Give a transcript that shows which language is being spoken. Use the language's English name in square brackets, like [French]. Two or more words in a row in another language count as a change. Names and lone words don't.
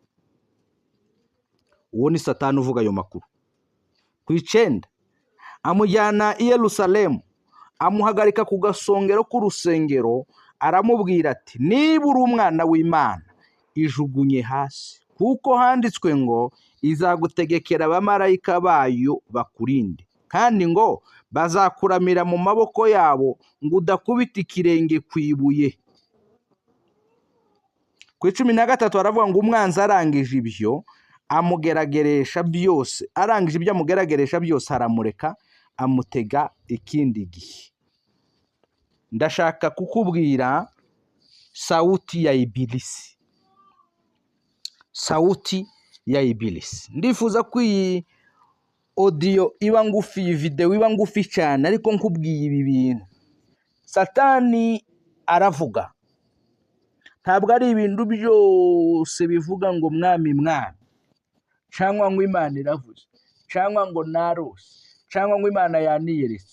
[Kinyarwanda] Uwo ni Satani uvuga ayo makuru. Ku 9 amujyana i Yerusalemu, amuhagarika ku gasongero k'urusengero, aramubwira ati, niba uri umwana w'Imana, ijugunye hasi, kuko handitswe ngo izagutegekera abamarayika bayo bakurinde, kandi ngo bazakuramira mu maboko yabo ngo udakubita ikirenge ku ibuye. Ku 13 aravuga ngo umwanzi arangije ibyo amugerageresha byose, arangije ibyo amugerageresha byose aramureka, amutega ikindi gihe. Ndashaka kukubwira [Swahili] sauti ya Ibilisi. Sauti ya Ibilisi. [Kinyarwanda] Ndifuza ko iyi audio iba ngufi, iyi video iba ngufi cyane, ariko nkubwiye ibi bintu. Satani aravuga. Ntabwo ari ibintu byose bivuga ngo mwami mwami, cyangwa ngo Imana iravuze, cyangwa ngo narose, cyangwa ngo Imana yaniyeretse.